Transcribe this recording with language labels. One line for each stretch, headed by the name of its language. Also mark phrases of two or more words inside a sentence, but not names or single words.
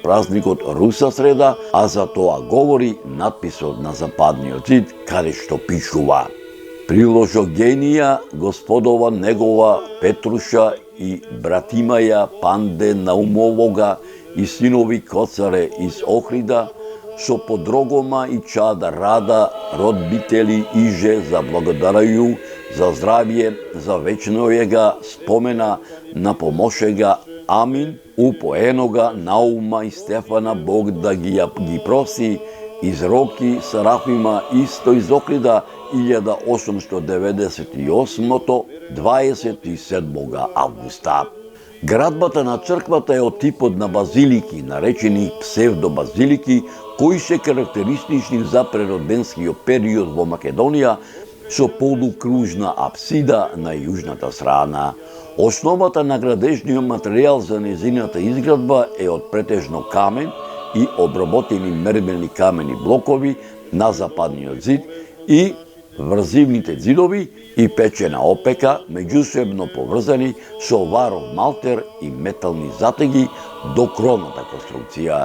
Macedonian: празникот Руса среда, а за тоа говори надписот на западниот зид, каде што пишува:
Church Slavic: Приложогенија Господова негова Петруша и братимаја Панде Наумовога и синови Коцаре из Охрида, со подрогома и чада рада, родбители иже заблагодарају за здравје, за вечнојега спомена на помошега. Амин, упоенога Наума и Стефана Бог да ги проси, из Роки Сарафима исто из Охрида 1898 27 августа.
Macedonian: Градбата на црквата е од типот на базилики, наречени псевдобазилики, кои се карактеристични за прероденскиот период во Македонија, со полукружна апсида на јужната страна. Основата на градежниот материјал за незината изградба е од претежно камен и обработени мермелни камени блокови на западниот зид и врзивните зидови и печена опека, меѓусебно поврзани со варов малтер и метални затеги до кровната конструкција.